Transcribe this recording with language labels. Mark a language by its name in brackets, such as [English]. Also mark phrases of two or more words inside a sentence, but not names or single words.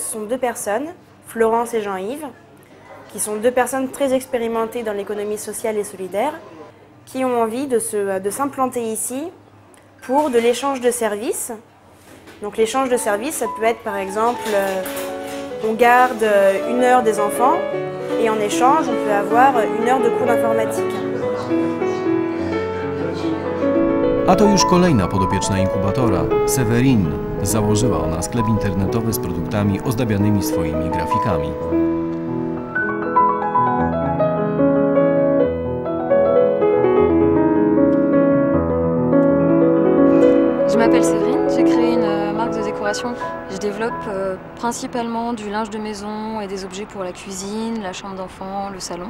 [French] Ce sont deux personnes, Florence et Jean-Yves, qui sont deux personnes très expérimentées dans l'économie sociale et solidaire, qui ont envie de s'implanter ici pour de l'échange de services. Donc l'échange de services, ça peut être par exemple, on garde 1 heure des enfants et en échange, on peut avoir 1 heure de cours d'informatique. [Polish] A to już kolejna podopieczna inkubatora. Sewerine założyła ona sklep internetowy z produktami ozdabianymi swoimi grafikami. [French] Je m'appelle Séverine, j'ai créé une marque de décoration. Je développe principalement du linge de maison et des objets pour la cuisine, la chambre d'enfant, le salon.